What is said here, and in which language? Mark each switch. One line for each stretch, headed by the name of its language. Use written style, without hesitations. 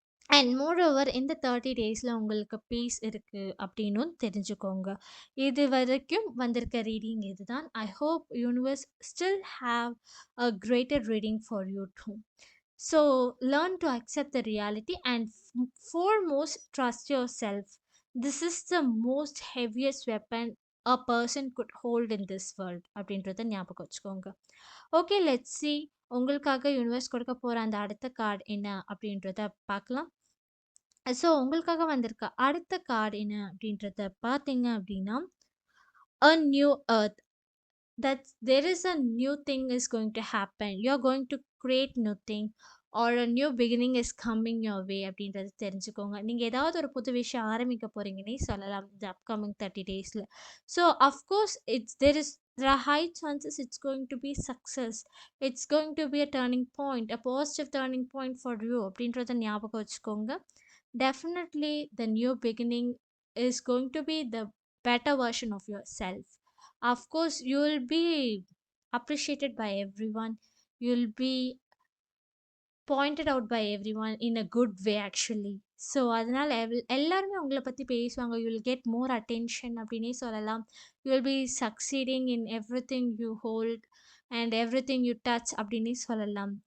Tamil: And moreover இந்த 30 டேஸில் உங்களுக்கு பீஸ் இருக்குது அப்படின்னும் தெரிஞ்சுக்கோங்க. இது வரைக்கும் வந்திருக்க ரீடிங் இதுதான்.
English: I hope universe still have a greater reading for you too. So learn to accept the reality and foremost trust yourself. This is the most heaviest weapon a person could hold in this world
Tamil: அப்படின்றத ஞாபகம் வச்சுக்கோங்க. Okay,
English: let's see
Tamil: உங்களுக்காக universe கொடுக்க போகிற அந்த அடுத்த card என்ன அப்படின்றத பார்க்கலாம். ஸோ உங்களுக்காக வந்திருக்க அடுத்த கார்டு என்ன அப்படின்றத பார்த்தீங்க அப்படின்னா, "a new earth."
English: That there is a new thing is going to happen. You're going to create new thing or a new beginning is coming your way
Tamil: அப்படின்றது தெரிஞ்சுக்கோங்க. நீங்க ஏதாவது ஒரு புது விஷயம் ஆரம்பிக்க போறீங்கன்னே சொல்லலாம் இந்த அப்கமிங் 30 டேஸ்ல.
English: So of course there are high chances it's going to be success. It's going to be a turning point, a positive turning point for you
Tamil: அப்படின்றத ஞாபகம் வச்சுக்கோங்க.
English: Definitely the new beginning is going to be the better version of yourself. Of course you will be appreciated by everyone, you'll be pointed out by everyone in a good way actually.
Tamil: So அதனால் எல்லாருமே உங்களை பற்றி பேசுவாங்க.
English: you will get more attention
Tamil: அப்படின்னே சொல்லலாம்.
English: you will be succeeding in everything you hold and everything you touch
Tamil: அப்படின்னே சொல்லலாம்.